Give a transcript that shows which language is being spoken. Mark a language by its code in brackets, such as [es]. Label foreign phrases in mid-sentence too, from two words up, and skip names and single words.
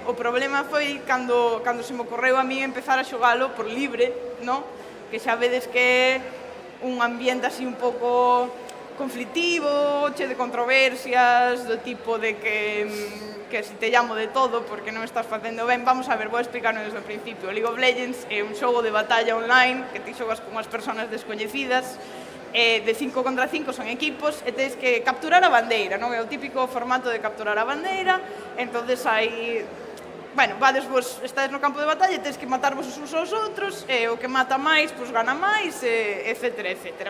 [gl] O problema foi cando se me ocorreu a mí empezar a xogalo por libre, no? Que xa vedes que é un ambiente así un pouco conflictivo, che de controversias, do tipo de que [es] si te llamo de todo [gl] porque non estás facendo ben. Vamos a ver, vou explicarlo desde o principio. League of Legends é un xogo de batalla online que ti xogas con as persoas descoñecidas, de 5 contra 5 son equipos e tens que capturar a bandeira, non? É o típico formato de capturar a bandeira, entonces hai... Bueno, vades vos, estades no campo de batalla e tens que matar vos uns aos outros, e o que mata máis, pois gana máis, etcétera, etcétera.